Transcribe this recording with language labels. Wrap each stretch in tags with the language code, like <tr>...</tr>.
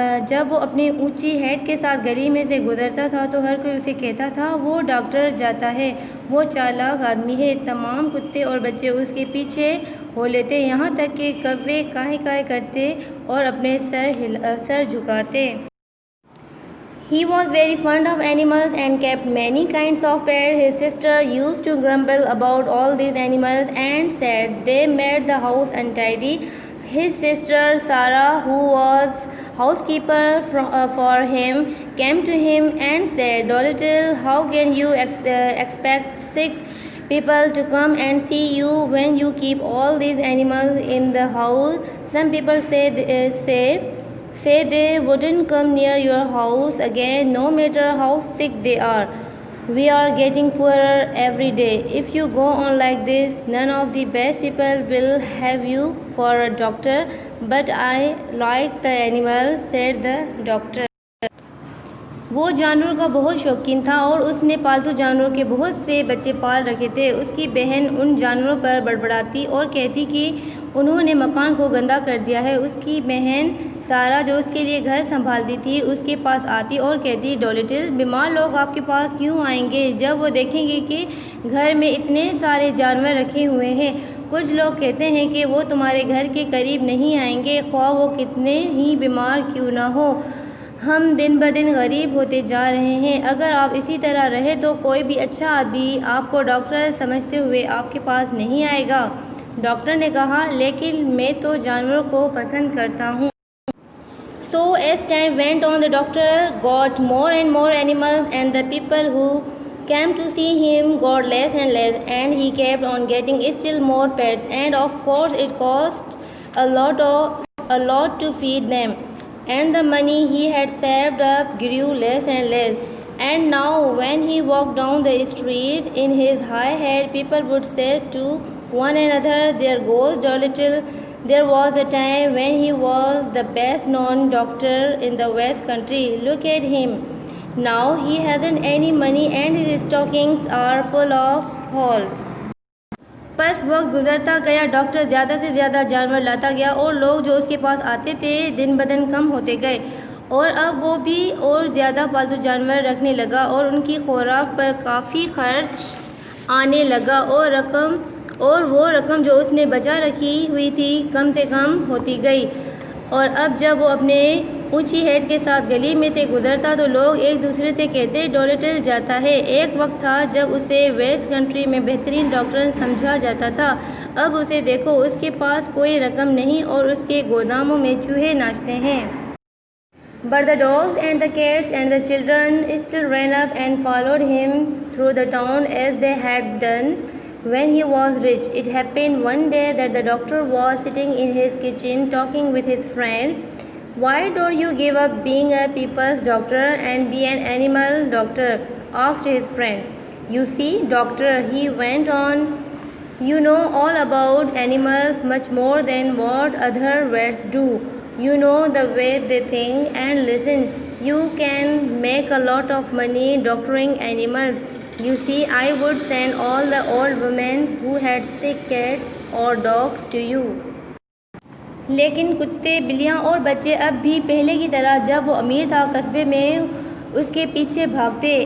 <hi>जब वो अपनी ऊंची हेड के साथ गली में से गुजरता था तो हर कोई उसे कहता था, वो डॉक्टर जाता है, वो चालाक आदमी है। तमाम कुत्ते और बच्चे उसके पीछे हो लेते, यहाँ तक कि कौवे काहे काहे करते और अपने सर झुकाते।</hi> <en>He was very fond of animals and kept many kinds of pets. His sister used to grumble about all these animals and said they made the house untidy. His sister Sarah, who was housekeeper for him, came to him and said, "Dolittle, how can you expect sick people to come and see you when you keep all these animals in the house? Some people say they wouldn't come near your house again, no matter how sick they are. We are getting poorer every day. If you go on like this, none of the best people will have you for a doctor." "But I like the animals," said the doctor.</en> <hi>वो जानवर का बहुत शौकीन था और उसने पालतू जानवरों के बहुत से बच्चे पाल रखे थे। उसकी बहन उन जानवरों पर बड़बड़ाती और कहती कि उन्होंने मकान को गंदा कर दिया है। उसकी बहन सारा, जो उसके लिए घर संभालती थी, उसके पास आती और कहती, "डॉलिटल, बीमार लोग आपके पास क्यों आएंगे जब वो देखेंगे कि घर में इतने सारे जानवर रखे हुए हैं? कुछ लोग कहते हैं कि वो तुम्हारे घर के करीब नहीं आएंगे, ख्वाह वो कितने ही बीमार क्यों ना हो। हम दिन ब दिन गरीब होते जा रहे हैं। अगर आप इसी तरह रहे तो कोई भी अच्छा आदमी आपको डॉक्टर समझते हुए आपके पास नहीं आएगा।" डॉक्टर ने कहा, "लेकिन मैं तो जानवरों को पसंद करता हूँ।"</hi> <en>So as time went on, the doctor got more and more animals, and the people who came to see him got less and less, and he kept on getting still more pets, and of course it cost a lot to feed them, and the money he had saved up grew less and less. And now when he walked down the street in his high hat, people would say to one another, "There goes Dolittle. There was a time when he was the best known doctor in the West Country. Look at him. Now he hasn't any money and his stockings are full of holes."</en> <hi>बस वक्त गुजरता गया, doctor ज़्यादा से ज़्यादा जानवर लाता गया और लोग जो उसके पास आते थे दिन ब दिन कम होते गए, और अब वो भी और ज़्यादा पालतू जानवर रखने लगा और उनकी खुराक पर काफ़ी खर्च आने लगा, और वो रकम जो उसने बचा रखी हुई थी कम से कम होती गई। और अब जब वो अपने ऊंची हेड के साथ गली में से गुजरता तो लोग एक दूसरे से कहते, "डॉलिटल जाता है।" एक वक्त था जब उसे वेस्ट कंट्री में बेहतरीन डॉक्टर समझा जाता था। अब उसे देखो, उसके पास कोई रकम नहीं और उसके गोदामों में चूहे नाचते हैं।</hi> <en>But the dogs and the cats and the children still ran up and followed him through the town as they had done when he was rich. It happened one day that the doctor was sitting in his kitchen talking with his friend. "Why don't you give up being a people's doctor and be an animal doctor?" asked his friend. "You see, doctor," he went on, You know all about animals much more than what other vets do. You know the way they think and listen. You can make a lot of money doctoring animals. You see, I would send all the old women who had sick cats or dogs to you.</en> <hi>लेकिन कुत्ते, बिल्लियाँ और बच्चे अब भी पहले की तरह जब वो अमीर था कस्बे में उसके पीछे भागते।</hi>